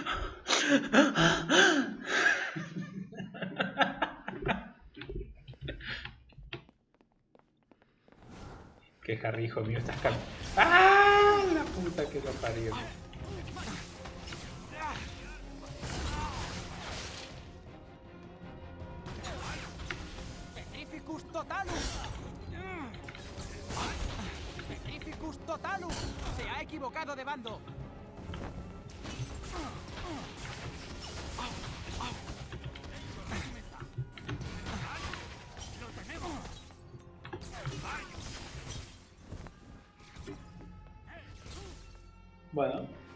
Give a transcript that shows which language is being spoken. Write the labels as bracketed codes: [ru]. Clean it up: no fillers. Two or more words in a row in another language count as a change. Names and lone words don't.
[es] Que Harry, hijo mío, estás calmo. ¡Ah! La puta que lo parió. [la] ¡Petrificus totalus! ¡Petrificus totalus! [es] ¡Se ha equivocado de bando! Bueno.